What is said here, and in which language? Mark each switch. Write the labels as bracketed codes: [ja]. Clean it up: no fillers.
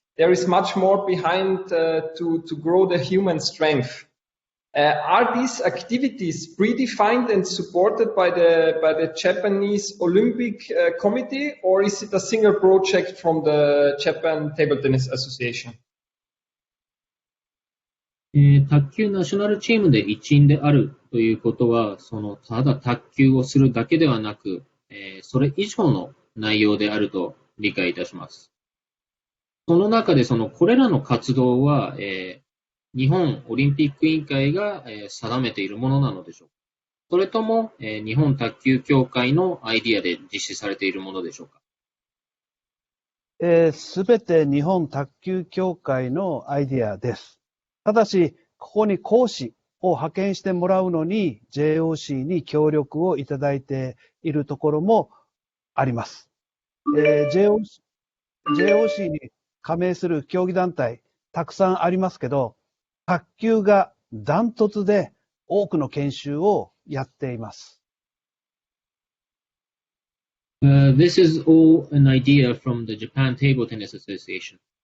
[en] There is much more behind to grow the human strength. Are these activities predefined and supported by the Japanese Olympic Committee, or is it a single project from the Japan Table Tennis Association? [ja] 卓球ナショナルチームで一員であるということは、ただ卓球をするだけではなく、それ以上の内容であると理解いたします。その中でこれらの活動は、日本オリンピック委員会が、定めているものなのでしょうか。それとも、日本卓球協会のアイディアで実施されているものでしょうか。すべて日本卓球協会のアイディアです。ただし、ここに講師を派遣してもらうのに JOC に協力をいただいているところもあります。 JOC に加盟する競技団体たくさんありますけど、卓球がダントツで多くの研修をやっています。 [en] This is all an idea from the Japan Table Tennis Association.